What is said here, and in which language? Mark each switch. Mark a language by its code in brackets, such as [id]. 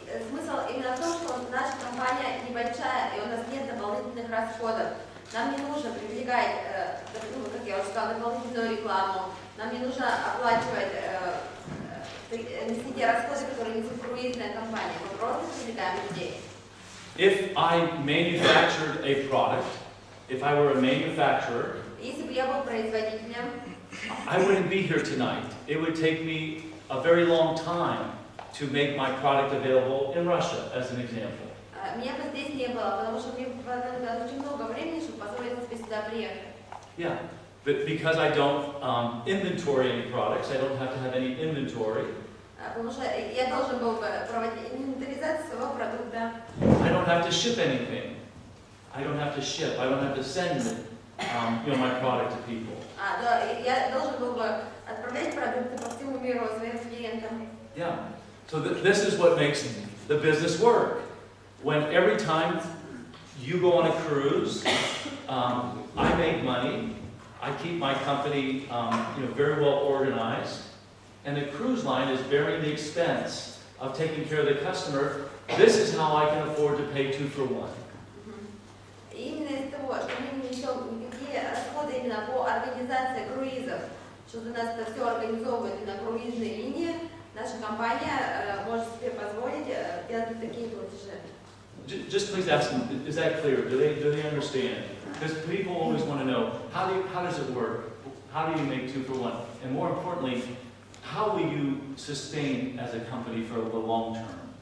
[ru] Смысл именно в том, что наша компания небольшая, и у нас нет дополнительных расходов. Нам не нужно привлекать, как я уже сказала, дополнительную рекламу, нам не нужно оплачивать нести те расходы, которые несет круизная компания. Мы просто привлекаем людей. [en] If I manufactured a product, if I were a manufacturer, [ru] Если бы я был производителем, [en] I wouldn't be here tonight. It would take me a very long time to make my product available in Russia, as an example. [ru] Меня бы здесь не было, потому что мне понадобилось очень много времени, чтобы позволить себе сюда приехать. [en] Yeah, but because I don't inventory any products, I don't have to have any inventory. [ru] Потому что я должен был бы проводить инвентаризацию своего продукта. [en] I don't have to ship anything. I don't have to ship. I don't have to send my product to people. [ru] Да, я должен был бы отправлять продукты по всему миру своим клиентам. [en] Yeah. So this is what makes the business work. When every time you go on a cruise, I make money. I keep my company, very well organized, and the cruise line is bearing the expense of taking care of the customer. This is how I can afford to pay 2-for-1. [ru] Именно из того, что мы не несем никакие расходы именно по организации круизов, что у нас это все организовывает на круизной линии, наша компания может себе позволить делать такие платежи. [en] Just please ask them, is that clear? Do they understand? Because people always want to know, how does it work? How do you make 2-for-1? And more importantly, how will you sustain as a company for the long term?